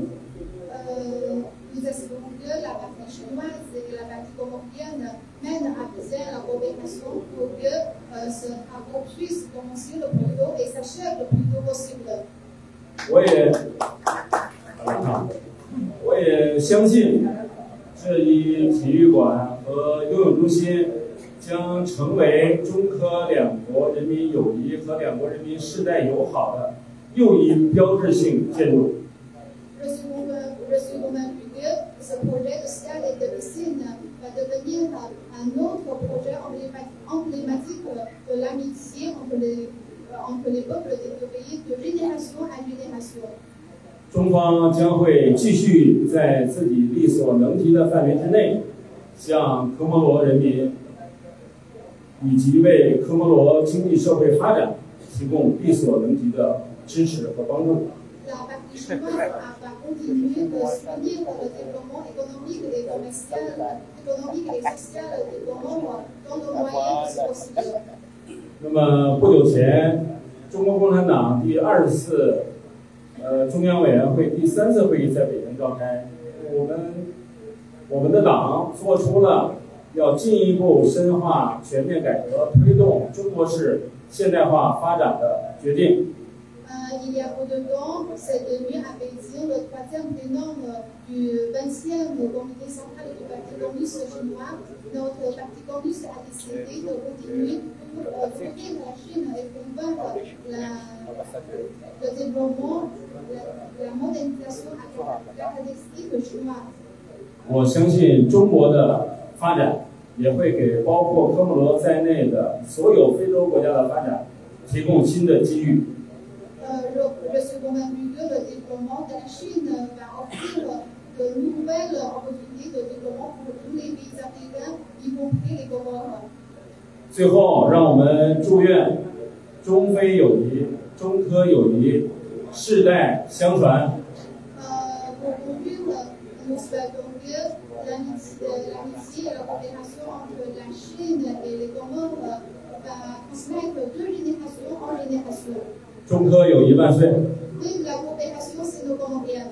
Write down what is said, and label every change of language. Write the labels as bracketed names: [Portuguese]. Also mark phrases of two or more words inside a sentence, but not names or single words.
[French] Nous espérons que la partie chinoise et la partie comorienne mènent à bien la coopération pour que ce travaux puisse commencer le plus tôt et s'achève le plus tôt possible. [Chinese] 我也相信，这一体育馆和游泳中心将成为中科两国人民友谊和两国人民世代友好的又一标志性建筑。 [French] Je suis convaincu que ce projet de stade et de piscine va devenir un autre projet emblématique de l'amitié entre les peuples des deux pays de génération à génération. [Chinese] 中方将会继续在自己力所能及的范围之内，向科摩罗人民以及为科摩罗经济社会发展提供力所能及的支持和帮助。 [French] La partie chinoise va continuer de soutenir le développement économique et social du Comore dans le moyen possible. [Chinese] 那么不久前，中国共产党第20次中央委员会第3次会议在北京召开，我们的党做出了要进一步深化全面改革、推动中国式现代化发展的决定。 [French] Il y a peu de temps, s'est tenu à Beijing le 3e plénum du 20e comité central du Parti communiste chinois. Notre Parti communiste a décidé de continuer pour soutenir la Chine et promouvoir le développement, la modernisation caractéristique chinoise. [Chinese] 我相信中国的发展也会给包括科摩罗在内的所有非洲国家的发展提供新的机遇。 [French] Je suis convaincu que le développement de la Chine va offrir de nouvelles opportunités de développement pour tous les pays africains, y compris les Comores. [Chinese] 最后，让我们祝愿中非友谊、中科友谊世代相传。 [French] Pour conclure, nous souhaitons que l'amitié et la coopération entre la Chine et les Comores va transmettre de génération en génération. [Chinese] 中科友谊万岁！ [French] Vive la coopération sino-comorienne.